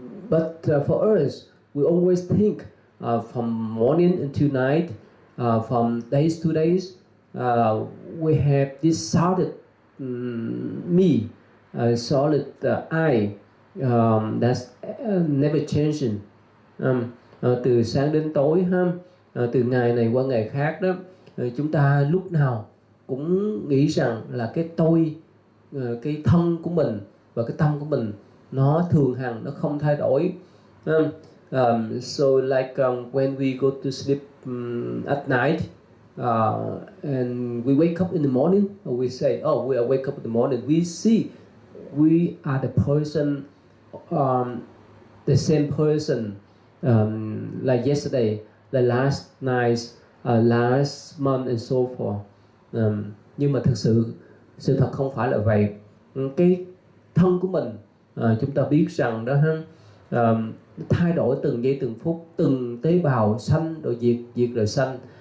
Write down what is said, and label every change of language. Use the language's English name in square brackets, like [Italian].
[English] But for us, we always think from morning until night, from days to days, we have this solid me, solid I, that's never changing. [Vietnamese] Từ sáng đến tối ha, từ ngày này qua ngày khác đó, chúng ta lúc nào cũng nghĩ rằng là cái tôi, cái thân của mình và cái tâm của mình nó thường hằng, nó không thay đổi. [English] So like when we go to sleep at night, and we wake up in the morning, or we say, oh, we wake up in the morning, we see we are the person, the same person, like yesterday, the last night, last month and so forth. [Vietnamese] Nhưng mà thực sự sự thật không phải là vậy. Cái thân của mình, chúng ta biết rằng đó ha, thay đổi từng giây từng phút, từng tế bào sanh rồi diệt, diệt rồi sanh.